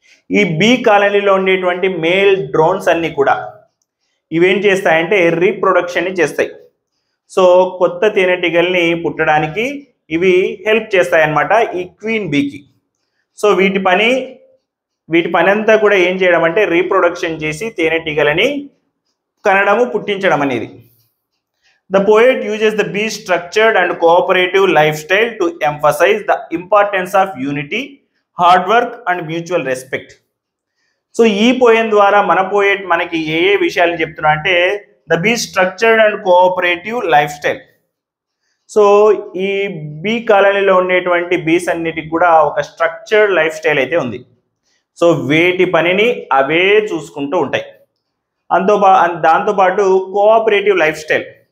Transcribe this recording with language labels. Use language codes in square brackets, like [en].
[te] ఈ బీ కాలనీలో ఉండేటువంటి మేల్ డ్రోన్స్ అన్ని కూడా ఇవేం చేస్తాయంటే రీప్రొడక్షన్ని చేస్తాయి. సో కొత్త తేనెటీగల్ని పుట్టడానికి ఇవి హెల్ప్ చేస్తాయన్నమాట ఈ క్వీన్ బీకి. సో వీటి పని అంతా కూడా ఏం చేయడం అంటే రీప్రొడక్షన్ చేసి తేనెటీగలని కనడము, పుట్టించడం అనేది. [en] The poet uses the bee's structured and cooperative lifestyle to emphasize the importance of unity, hard work and mutual respect. [te] So ఈ పోయం ద్వారా మన పోయెట్ మనకి ఏ విషయాలు చెప్తున్నా అంటే [en] The bee structured and cooperative life style. [te] So ఈ be కాలనీలో ఉండేటువంటి బీస్ అన్నిటికి కూడా ఒక స్ట్రక్చర్డ్ లైఫ్ స్టైల్ అయితే ఉంది. సో వేటి పనిని అవే చూసుకుంటూ ఉంటాయి. దాంతోపాటు కోఆపరేటివ్ లైఫ్ స్టైల్.